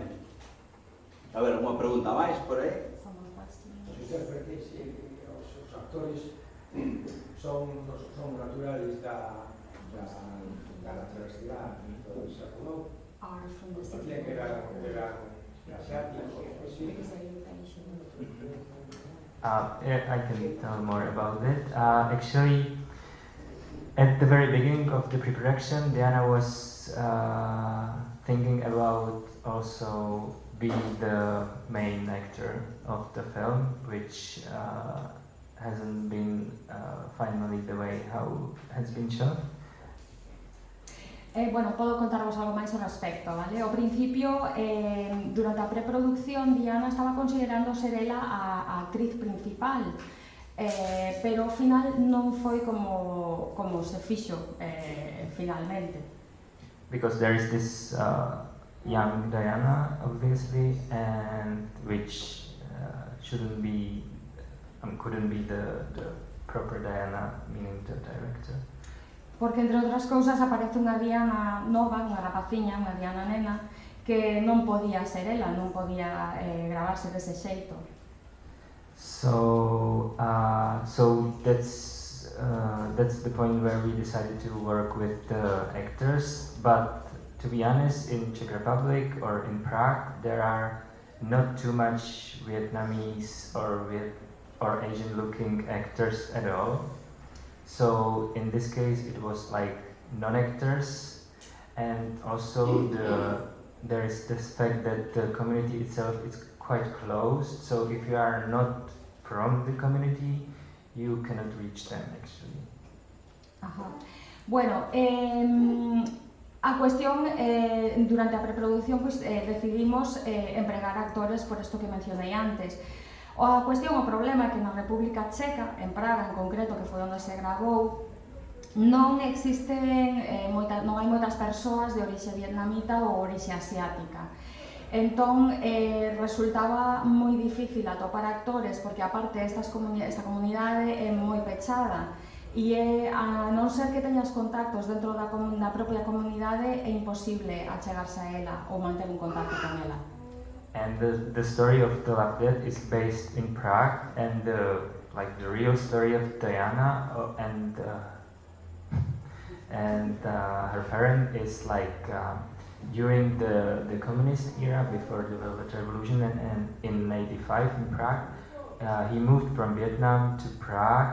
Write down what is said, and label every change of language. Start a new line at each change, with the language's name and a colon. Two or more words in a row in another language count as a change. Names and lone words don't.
Galician: A ver, unha pregunta máis por aí. Os intérpretes e os actores son naturales da universidade e todo iso, non? Parecía que eran asiáticos,
English: I can tell more about it. Actually, at the very beginning of the pre-production, Diana was thinking about also being the main actor of the film, which hasn't been finally the way how has been shown.
Galician: Bueno, podo contarvos algo máis ao respecto, vale? Ao principio, durante a preproducción, Diana estaba considerando ser ela a actriz principal, pero ao final non foi como se fixo finalmente.
English: Because there is this young Diana, obviously, and which couldn't be the proper Diana, meaning the director.
Galician: Porque, entre outras cousas, aparece unha Diana nova, unha rapaciña, unha Diana nena, que non podía ser ela, non podía gravarse dese xeito.
English: So that's that's the point where we decided to work with the actors. But to be honest, in Czech Republic or in Prague, there are not too much Vietnamese or Asian-looking actors at all. So in this case, it was like non-actors, and also there is this fact that the community itself is quite closed. So if you are not from the community, you cannot reach them actually. Ajá.
Galician: Bueno, a cuestión, durante a preproducción pues, decidimos empregar actores por esto que mencionei antes. A cuestión, o problema é que na República Checa, en Praga en concreto, que foi onde se gravou, non existen, non hai moitas persoas de orixe vietnamita ou orixe asiática. Entón, resultaba moi difícil atopar actores, porque aparte esta comunidade é moi pechada, e a non ser que teñas contactos dentro da propia comunidade, é imposible achegarse a ela ou manter un contacto con ela.
English: And the story of the Latvian is based in Prague, and the real story of Diana and her parent is during the communist era, before the Velvet Revolution, and in '85 in Prague, he moved from Vietnam to Prague.